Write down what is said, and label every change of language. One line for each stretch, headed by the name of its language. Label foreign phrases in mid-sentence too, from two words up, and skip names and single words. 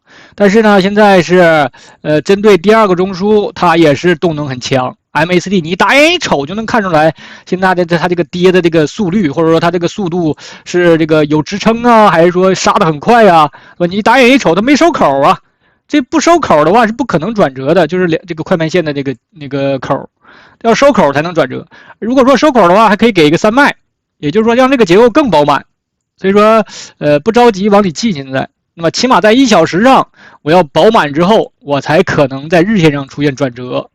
Chinese: 但是呢，現在是針對第二個中樞，它也是動能很強。MACD 你一打眼一瞅就能看出來，現在它這個跌的這個速率，或者說它這個速度是這個有支撐啊，還是說殺得很快啊？你一打眼一瞅，它沒收口啊。這不收口的話是不可能轉折的，就是這個快慢線的那個口，要收口才能轉折。如果說收口的話，還可以給一個三脈，也就是說讓這個結構更飽滿。所以說，不着急往裡進。現在，那麼起碼在1小時上，我要飽滿之後，我才可能在日線上出現轉折。